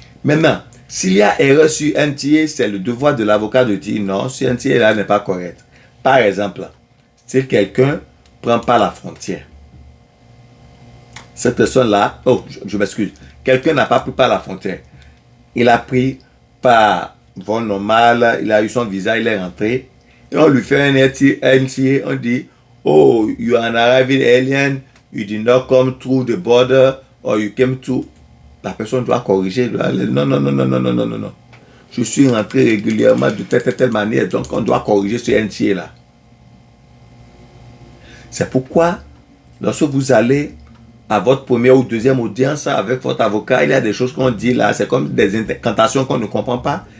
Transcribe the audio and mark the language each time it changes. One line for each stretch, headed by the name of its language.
French: Maintenant, s'il y a erreur sur NTA, c'est le devoir de l'avocat de dire non, ce NTA-là n'est pas correct. Par exemple, si quelqu'un ne prend pas la frontière, cette personne-là, je m'excuse, quelqu'un n'a pas pris par la frontière. Il a pris par vol normal, il a eu son visa, il est rentré. Et on lui fait un NTA, on dit, oh,
English: you are an arriving alien, you did not come through the border, or you came through.
French: La personne doit corriger, non. Je suis rentré régulièrement de telle manière, donc on doit corriger ce NTA-là. C'est pourquoi, lorsque vous allez à votre première ou deuxième audience avec votre avocat, il y a des choses qu'on dit là, c'est comme des incantations qu'on ne comprend pas.